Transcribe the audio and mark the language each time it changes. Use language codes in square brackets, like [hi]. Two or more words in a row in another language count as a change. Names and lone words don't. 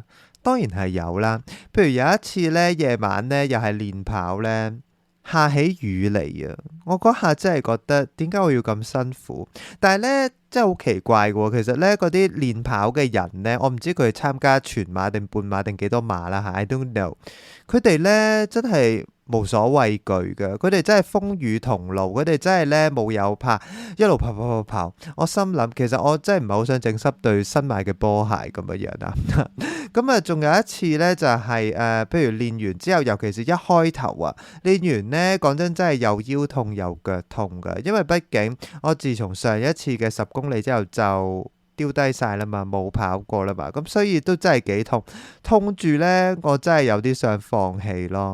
[yue] 當然係有啦，譬如有一次咧夜晚咧又係練跑咧，下起雨嚟啊！我嗰下真係覺得點解我要咁辛苦？但係咧真係好奇怪嘅喎，其實咧嗰啲練跑嘅人咧，我唔知佢哋參加全馬定半馬定幾多馬啦嚇 ， [en] I don't know。 [yue] 佢哋咧真係無所畏懼嘅，佢哋真係風雨同路，佢哋真係咧冇有怕，一路跑。我心諗其實我真係唔係好想整濕對新買嘅波鞋咁樣樣啦。咁啊，仲有一次咧就係譬如練完之後，尤其是一開頭啊，練完咧講真係又腰痛又腳痛㗎，因為畢竟我自從上一次嘅10公里之後就丟低晒啦嘛，冇跑過啦嘛，咁所以都真係幾痛住咧，我真係有啲想放棄咯。